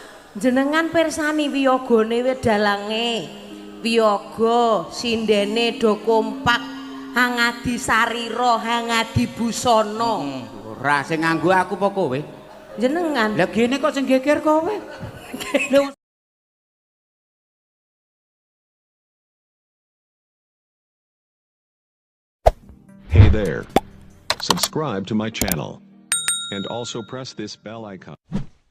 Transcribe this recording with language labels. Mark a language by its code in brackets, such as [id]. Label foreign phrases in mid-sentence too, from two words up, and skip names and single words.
[jv] Jenengan pirsani wiyagane wedalange. Wiyaga sindene do kompak, hangadi sarira, hangadi busana. Ora sing nganggo aku apa kowe? Jenengan. Lah gene kok sing geger kowe. Lho, [en] Hey there. Subscribe to my channel. And also press this bell icon.